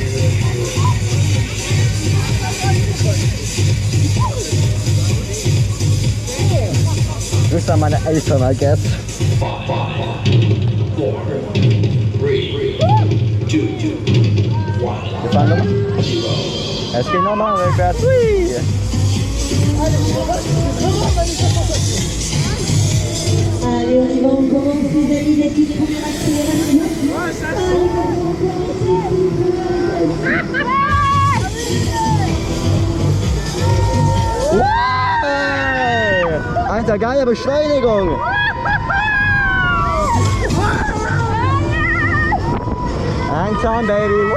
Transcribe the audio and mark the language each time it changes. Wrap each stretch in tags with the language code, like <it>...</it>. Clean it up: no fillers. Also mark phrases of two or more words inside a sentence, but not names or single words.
<de>Grüß an meine Eltern,</de> <en>I guess.</en> <de>5, 4, 3, 2, 1. Wir fahren nochmal. Es geht nochmal rückwärts. Hui.</de> <fr>Allez, on y va, on commence les amis, la petite première accélération. Hey!</fr> <de>Alter, geile Beschleunigung! Langsam, Baby!</de>